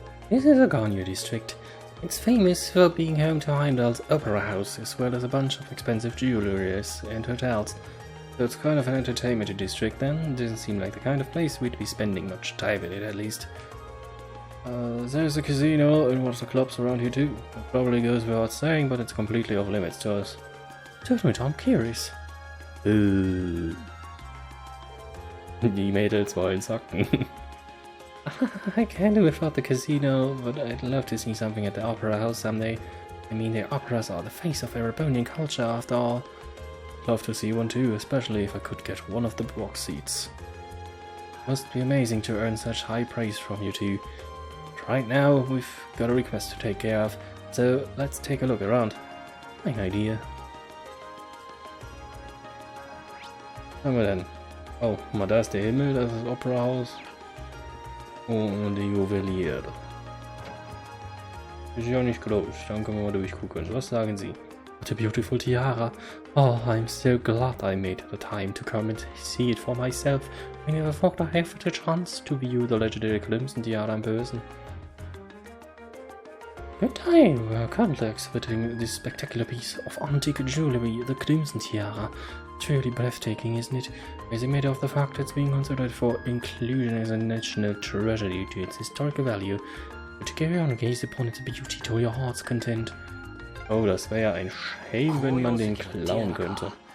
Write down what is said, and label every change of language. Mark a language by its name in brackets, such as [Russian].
[English] This is a Garnier district. It's famous for being home to Heimdallr's Opernhaus, as well as a bunch of expensive jewelries and hotels. So it's kind of an entertainment district then. Doesn't seem like the kind of place we'd be spending much time in it, at least. There's a casino and lots of clubs around here too. It probably goes without saying, but it's completely off limits to us. Certainly, I'm curious. [German] Die Mädels wollen zocken. [English] I can't do without the casino, but I'd love to see something at the Opera House someday. I mean, the operas are the face of Erebonian culture after all. Love to see one too, especially if I could get one of the box seats. Must be amazing to earn such high praise from you two. But right now, we've got a request to take care of, so let's take a look around. Fine idea. [German] Schauen wir denn? Oh, mal da ist der Himmel, das ist das Opernhaus. Und die Juwelier. Ist ja nicht groß, dann können wir mal durchgucken. Was sagen Sie? [English] What a beautiful tiara. Oh, I'm so glad I made the time to come and see it for myself. I never thought I had the chance to view the legendary Crimson Tiara in person. Good time, we're currently exhibiting this spectacular piece of antique jewelry, the Crimson Tiara. Truly breathtaking, isn't it? As a matter of the fact, it's being considered for inclusion as a national treasure due to its historical value. But carry on and gaze upon its beauty to your heart's content. [German] Oh, das wäre ja ein Shame, wenn man den klauen könnte.